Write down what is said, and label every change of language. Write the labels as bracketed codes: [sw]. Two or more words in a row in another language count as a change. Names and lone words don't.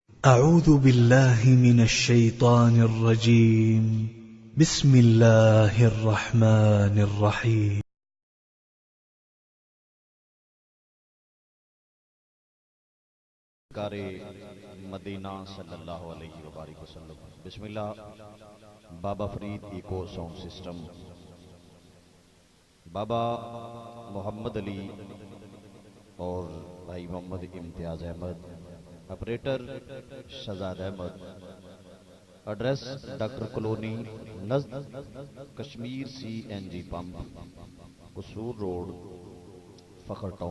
[ar] أعوذ بالله من الشيطان الرجيم. بسم الله الرحمن الرحيم. قاري مدينة صلى الله عليه وسلم. بسم الله. [ur] بابا فرید ایکو ساؤنڈ سسٹم، بابا محمد علی اور بھائی محمد امتیاز احمد، آپریٹر شہزاد احمد، ایڈریس ڈاکٹر کالونی نزد کشمیر CNG پمپ، قصور روڈ، فخر ٹاؤن.